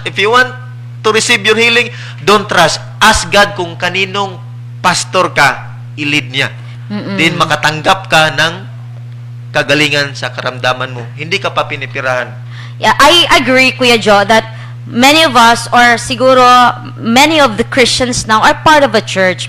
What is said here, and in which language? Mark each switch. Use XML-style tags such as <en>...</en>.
<en>If you want to receive your healing, don't rush. Ask God</en> <tl>kung kaninong pastor ka, i-lead niya. Then makatanggap ka ng kagalingan sa karamdaman mo. Hindi ka pa pinipirahan.</tl> <en>Yeah, I agree, Kuya Joe, that many of us, or siguro many of the Christians now, are part of a church.</en>